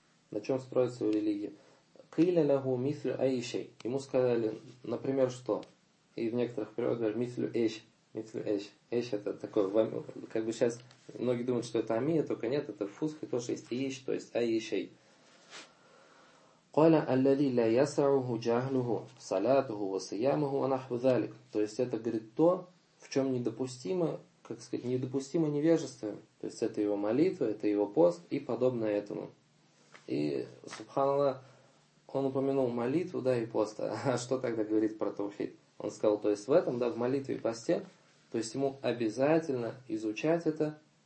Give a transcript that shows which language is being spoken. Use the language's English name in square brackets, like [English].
[Russian] На чем строится его религия. [Arabic] Кыля лягу мислю айшей. [Russian] Ему сказали, например, что? И в некоторых приводах говорят, мислю эйш. Мислю эйш. Эйш это такое, как бы сейчас многие думают, что это амия, только нет, это фусхи тоже есть эйш, то есть айшей. [Arabic] قال الذي لا يسعه جهله صلاته وصيامه ونحو ذلك. [Russian] То есть это говорит то, в чем недопустимо, как сказать, недопустимо невежество. То есть это его молитва, это его пост и подобное этому. И субханаллах, он упомянул молитву, да, и пост. А что тогда говорит про таухид? Он сказал, то есть в этом, да, в молитве и посте, то есть ему обязательно изучать это.